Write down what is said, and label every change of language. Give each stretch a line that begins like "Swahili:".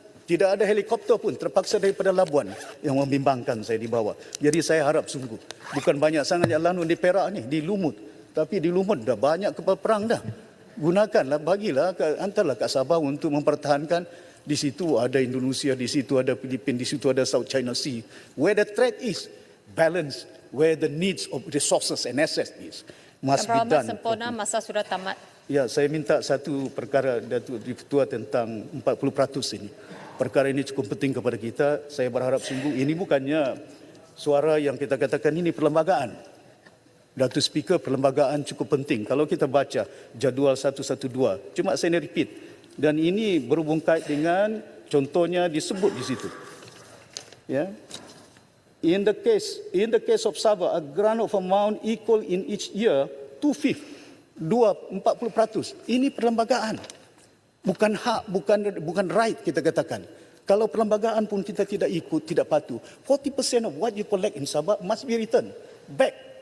Malay: Tidak ada helikopter pun, terpaksa daripada Labuan yang membimbangkan saya di bawah. Jadi saya harap sungguh, bukan banyak sangat yang lanun di Perak ni, di Lumut. Tapi di Lumut dah banyak kapal perang dah. Gunakanlah, bagilah, hantarlah kat Sabah untuk mempertahankan. Di situ ada Indonesia, di situ ada Filipina, di situ ada South China Sea.
English: Where the threat is, balance. Where the needs of resources and assets is, must be done.
Malay: Sempurna, masa sudah tamat. Ya, saya minta satu perkara Datuk Ketua tentang 40% ini. Perkara ini cukup penting kepada kita. Saya berharap sungguh ini bukannya suara yang kita katakan ini perlembagaan. Datuk Speaker, perlembagaan cukup penting. Kalau kita baca jadual 112, cuma saya repeat. Dan ini berhubung kait dengan contohnya disebut di situ. Ya.
English: In the case of Sabah, a grant of amount equal in each year 2/5, 40%.
Malay: Ini perlembagaan. Bukan hak, bukan right kita katakan. Kalau perlembagaan pun kita tidak ikut, tidak patuh.
English: 40% of what you collect in Sabah must be returned back.